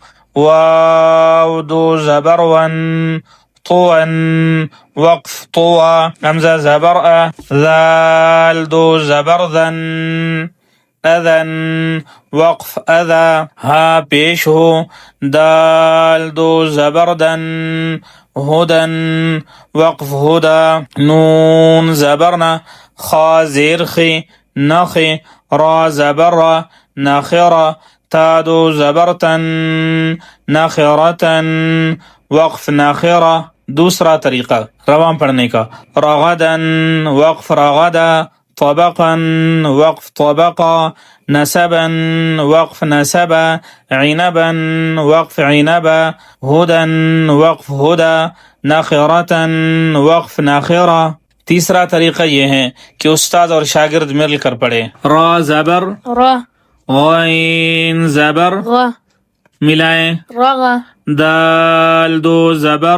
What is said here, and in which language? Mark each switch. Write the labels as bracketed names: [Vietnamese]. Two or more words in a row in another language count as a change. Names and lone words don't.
[Urdu] واو دو زبر ون، طوً، وقف طوا، حمزہ زبر ا، ذال دو زبر ذن، اذن، وقف اذا، ہا پیش ہو، دال دو زبر دن، ہدن، وقف ہدا، نون زبرنا، خا زیر خی، نخ، را زبر را، نخرا، تا دو زبر تن، نخرتن، وقف نخرا۔ دوسرا طریقہ رواں پڑھنے کا، [Arabic] رغدن، وقف رغدا، طبقا، وقف طبقا، نسبا، وقف نسبا، عنبا، وقف عنبا، ہدن، وقف ہدا، نخرتا، وقف نخرا۔ [Urdu] تیسرا طریقہ یہ ہے کہ استاد اور شاگرد مل کر پڑھے۔ را زبر، را غین زبر غ ملائیں، رغ دال دو زبر